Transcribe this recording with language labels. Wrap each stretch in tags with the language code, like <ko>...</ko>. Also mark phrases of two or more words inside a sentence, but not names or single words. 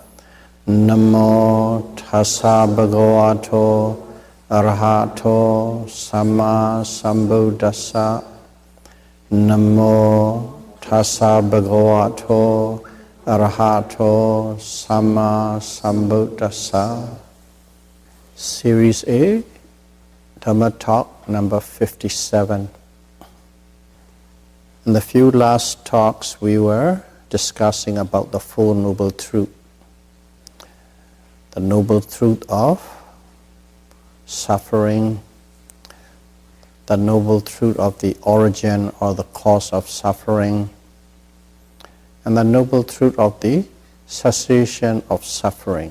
<pi>Namo tassa bhagavato arahato samma sambuddhassa. Namo tassa bhagavato arahato samma sambuddhassa.</pi> <en>Series A, Dhamma talk number 57. In the few last talks we were discussing about the Four Noble Truths. The Noble Truth of suffering, the Noble Truth of the origin or the cause of suffering, and the Noble Truth of the cessation of suffering.</en>